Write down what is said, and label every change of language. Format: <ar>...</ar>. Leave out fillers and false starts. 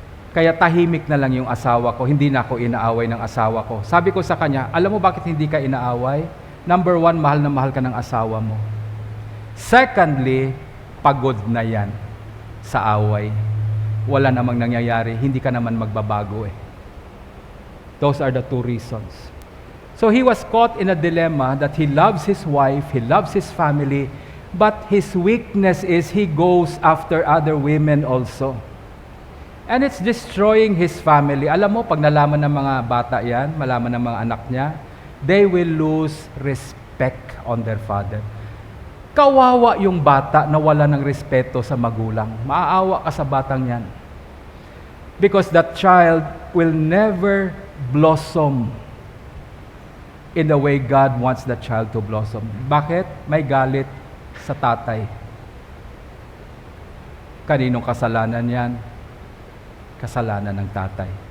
<tl>Kaya tahimik na lang yung asawa ko. Hindi na ako inaaway ng asawa ko. Sabi ko sa kanya, alam mo bakit hindi ka inaaway? Number one, mahal na mahal ka ng asawa mo. Secondly, pagod na yan sa away. Wala namang nangyayari. Hindi ka naman magbabago eh.</tl> <en>Those are the two reasons. So he was caught in a dilemma that he loves his wife, he loves his family, but his weakness is he goes after other women also. And it's destroying his family.</en> <tl>Alam mo, pag nalaman ng mga bata yan, malaman ng mga anak niya,</tl> <en>they will lose respect on their father.</en> <tl>Kawawa yung bata na wala ng respeto sa magulang. Maaawa ka sa batang yan.</tl> <en>Because that child will never blossom in the way God wants that child to blossom.</en> <tl>Bakit? May galit sa tatay. Kaninong kasalanan yan? Kasalanan ng tatay.</tl>